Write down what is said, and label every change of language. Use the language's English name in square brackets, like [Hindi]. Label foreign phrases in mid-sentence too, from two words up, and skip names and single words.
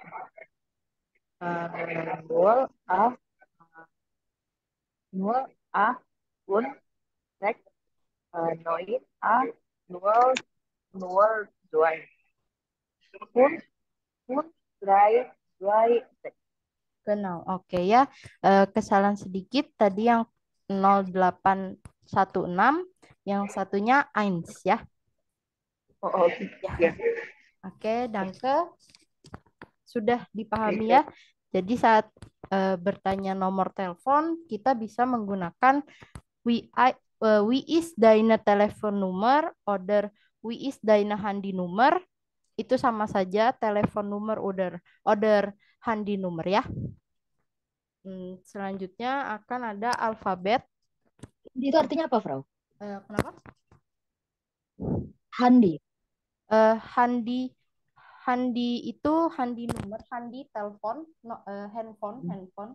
[German] 0 0 und 6 9 0 0 2 und 3 2 6. genau. [Indonesian] Oke ya. Kesalahan sedikit tadi yang 0816, yang satunya 1 ya. Oh, Ya. ya. Oke, danke. Sudah dipahami ya. Jadi saat bertanya nomor telepon, kita bisa menggunakan [German] wie is deine Telefonnummer oder wie is deine Handynummer. [Indonesian] Itu sama saja telepon nomor [German] oder handynummer [Indonesian] ya. Selanjutnya akan ada alfabet. Itu artinya apa, Frau? Kenapa? Handi. Handi Handi itu handi nomor, handi telepon, handphone.